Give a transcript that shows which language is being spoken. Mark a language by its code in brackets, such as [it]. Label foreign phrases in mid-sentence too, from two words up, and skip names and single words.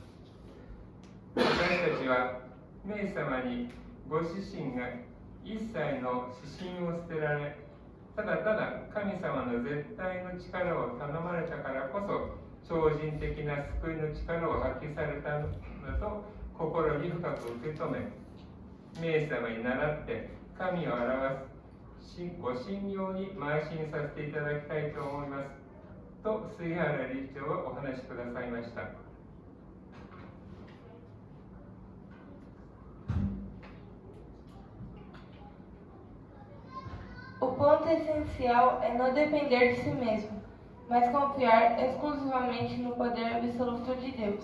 [ja] 私たちは名様にご自身が一切の指針を捨てられ、ただただ神様の絶対の力を頼まれたからこそ、超人的な救いの力を発揮されたのだと心に深く受け止め、名様に倣って神を表すご信用に邁進させていただきたいと思いますと杉原理事長はお話しくださいました。 [pt] O ponto essencial é não depender de si mesmo, mas confiar exclusivamente no poder absoluto de Deus.